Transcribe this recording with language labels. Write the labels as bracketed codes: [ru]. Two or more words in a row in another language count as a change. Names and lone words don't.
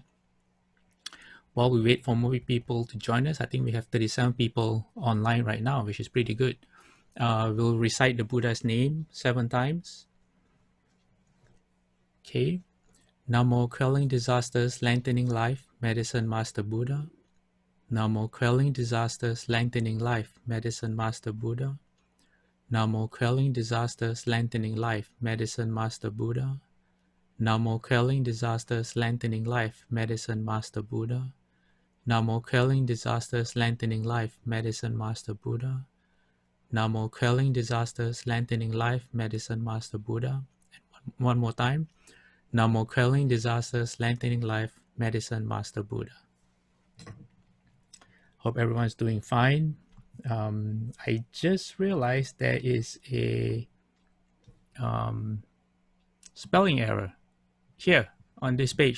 [en] While we wait for more people to join us, I think we have 37 people online right now, which is pretty good. We'll recite the Buddha's name 7 times. Okay. Namo quelling disasters, lengthening life, Medicine Master Buddha. Namo quelling disasters, lengthening life, Medicine Master Buddha. Namo quelling disasters, lengthening life, Medicine Master Buddha. Namo quelling disasters, lengthening life, Medicine Master Buddha. Namo quelling disasters, lengthening life, Medicine Master Buddha. Namo quelling disasters, lengthening life, Medicine Master Buddha. And one more time. Namo quelling disasters, lengthening life, Medicine Master Buddha. Hope everyone's doing fine. I just realized there is a spelling error here on this page.